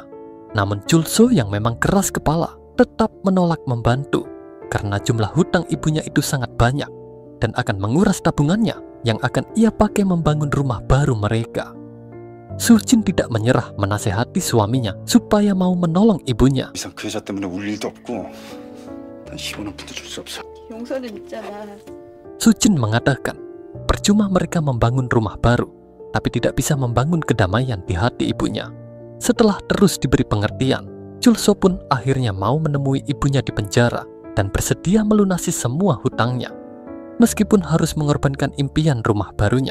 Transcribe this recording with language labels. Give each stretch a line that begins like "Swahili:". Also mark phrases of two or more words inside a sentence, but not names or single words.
Indonesian: Namun Julso yang memang keras kepala tetap menolak membantu. Karena jumlah hutang ibunya itu sangat banyak dan akan menguras tabungannya yang akan ia pakai membangun rumah baru mereka. Sujin tidak menyerah menasehati suaminya supaya mau menolong ibunya.
Korean: 이상 그 여자 때문에 울 일도 없고 난 10원은 붙여줄 수 없어. 용서는 있잖아.
Indonesian: Sujin mengatakan, percuma mereka membangun rumah baru, tapi tidak bisa membangun kedamaian di hati ibunya. Setelah terus diberi pengertian, Chulso pun akhirnya mau menemui ibunya di penjara dan bersedia melunasi semua hutangnya. Meskipun harus mengorbankan impian rumah barunya.